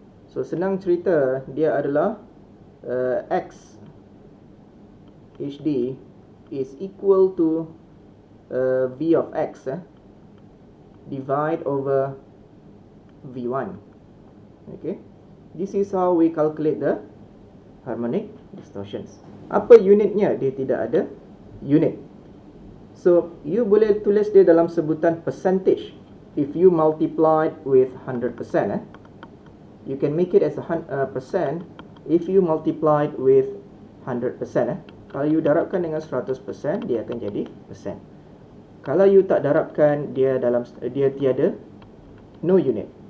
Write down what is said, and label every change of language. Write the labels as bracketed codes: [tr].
[en] So [ms] senang cerita, dia adalah [en] X HD is equal to V of X divide over V1. Okay, this is how we calculate the harmonic distortions. [ms] Apa unitnya? Dia tidak ada unit. So you boleh tulis dia dalam sebutan [en] percentage. If you multiply with 100%, you can make it as a percent if you multiply with 100%. [ms] Kalau you darabkan dengan 100%, dia akan jadi persen. Kalau you tak darabkan, dia tiada [en] no unit.